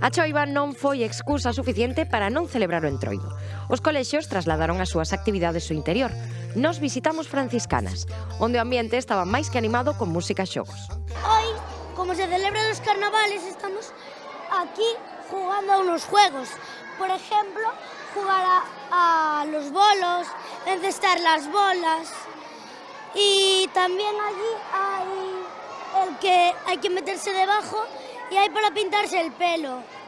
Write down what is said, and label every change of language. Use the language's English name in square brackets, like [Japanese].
[Galician] A choiva non foi excusa suficiente para non celebrar o entroido. Os colexios trasladaron as súas actividades ao interior. Nos visitamos Franciscanas, onde o ambiente estaba máis que animado con música e xogos. [Spanish] Hoy, como se celebran los carnavales, estamos aquí jugando a unos juegos. Por ejemplo, jugar a los bolos, encestar las bolas. Y también allí hay el que hay que meterse debajo y hay para pintarse el pelo.